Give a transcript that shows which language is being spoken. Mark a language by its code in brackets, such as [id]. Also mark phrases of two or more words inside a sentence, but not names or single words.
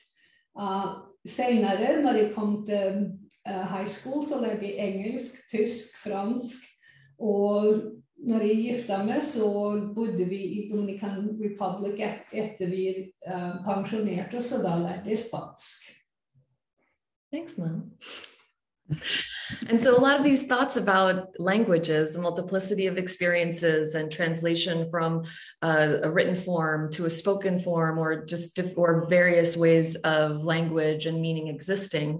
[no] Senere, når jeg kom til [en] high school, [no] så lærte jeg engelsk, tysk, fransk, og når jeg giftet meg, så bodde vi i Dominican Republic etter vi pensjonerte oss, så da lærte jeg spansk. [en] Thanks, Mom. And so a lot of these thoughts about languages, the multiplicity of experiences and translation from a written form to a spoken form, or just or various ways of language and meaning existing.